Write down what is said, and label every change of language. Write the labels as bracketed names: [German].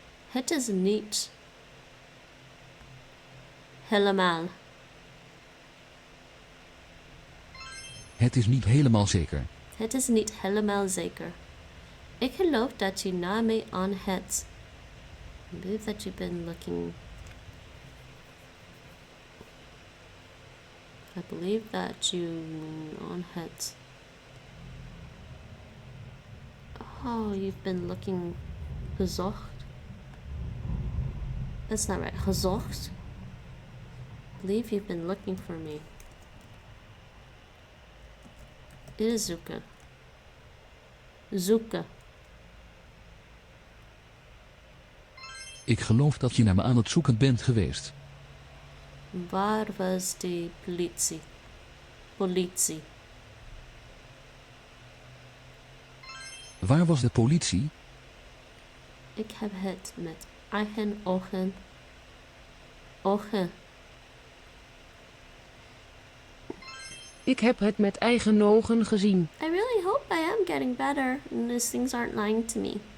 [Dutch] Het is niet helemaal. Het is niet helemaal zeker. Het is niet helemaal zeker. Ik geloof dat je naar mij aan het. [English] I believe that you've been looking. I believe that you on het. Oh, you've been looking. [Dutch] Gezocht. [English] That's not right. [Dutch] Gezocht. [English] I believe you've been looking for me. It is [Dutch] zoeken. Zoeken. Ik geloof dat je naar me aan het zoeken bent geweest. Waar was de politie? Politie. Waar was de politie? Ik heb het met eigen ogen. Ogen. Ik heb het met eigen ogen gezien. [English] I really hope I am getting better and these things aren't lying to me.